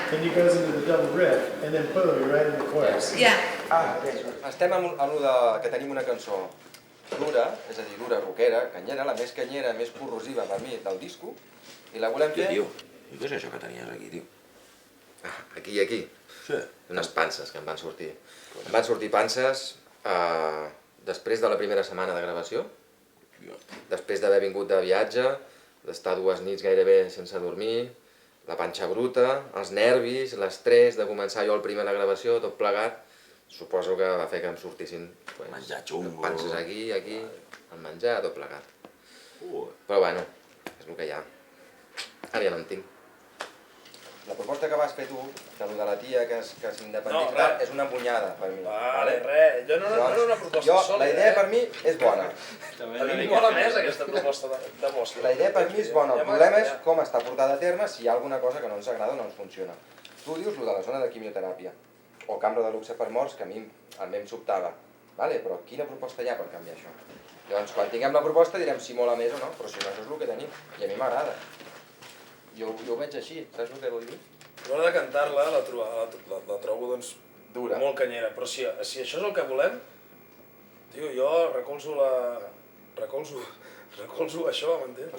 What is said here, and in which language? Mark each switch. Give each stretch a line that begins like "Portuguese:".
English: Then he goes into the double riff, and then boom, you're right in the chorus. Yeah.
Catalan: Estem amb allò de que tenim una cançó dura, és a dir, dura, rockera, canyera, la més canyera, més corrosiva per mi del disco, i la volem fer... Tio, què és això que tenies aquí, tio? Aquí i aquí. Sí. Unes panses que em van sortir. Em van sortir panses després de la primera setmana de gravació, després d'haver vingut de viatge, d'estar 2 nits gairebé sense dormir, la panxa bruta, els nervis, l'estrès de començar jo el primer a la gravació, tot plegat, suposo que va fer que em sortissin menjar xungo, panses aquí, el menjar, tot plegat. Però bueno, és el que hi ha. Ara ja no en tinc. La proposta que vas fer tu, de lo de la tia que s'independitza, és una punyada per mi. Vale, res, jo no era una proposta sòlida. La idea per mi és bona. A mi m'hi mola més aquesta proposta de Bosque. La idea per mi és bona, el problema és com està portada a terme, si hi ha alguna cosa que no ens agrada o no ens funciona. Tu dius lo de la zona de quimioteràpia, o cambra de luxe per morts, que a mi em sobtava. Però quina proposta hi ha per canviar això? Llavors, quan tinguem la proposta direm si mola més o no, però si no, això és el que tenim, i a mi m'agrada. Jo ho veig així, saps el que vull dir? A l'hora de cantar-la, la trobo doncs dura, molt canyera, però si això és el que volem, tio, jo recolzo això, m'entens?